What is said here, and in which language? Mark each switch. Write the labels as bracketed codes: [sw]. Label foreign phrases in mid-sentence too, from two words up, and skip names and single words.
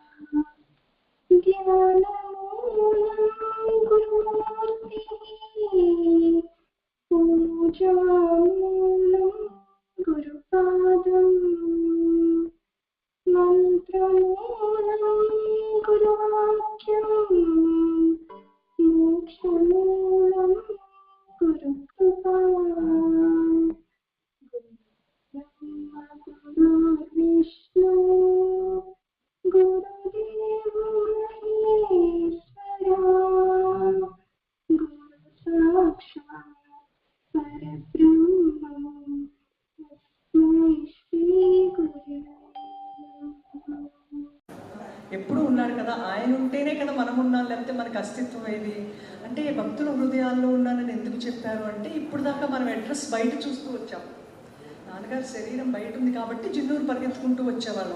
[sa] ज्ञानमूलं गुरुमूर्तिः पूजामूलं गुरुपादम् मंत्रमूलं गुरुवाक्यं मोक्षमूलं गुरुकृपा ब्रह्म गुरुर्विष्णु गुरुदेव महेश्वरा गुरु साक्षात् परब्रह्मं तस्मै श्री गुरवे। [te] ఎప్పుడు ఉన్నాడు కదా, ఆయన ఉంటేనే కదా మనం ఉన్నాం, లేకపోతే మనకు అస్తిత్వం ఏది అంటే భక్తుల హృదయాల్లో ఉన్నానని ఎందుకు చెప్పారు అంటే ఇప్పుడు దాకా మనం అడ్రస్ బయట చూస్తూ వచ్చాం. నాన్నగారు శరీరం బయట ఉంది కాబట్టి జిన్నూరు పరిగెత్తుకుంటూ వచ్చేవాళ్ళం.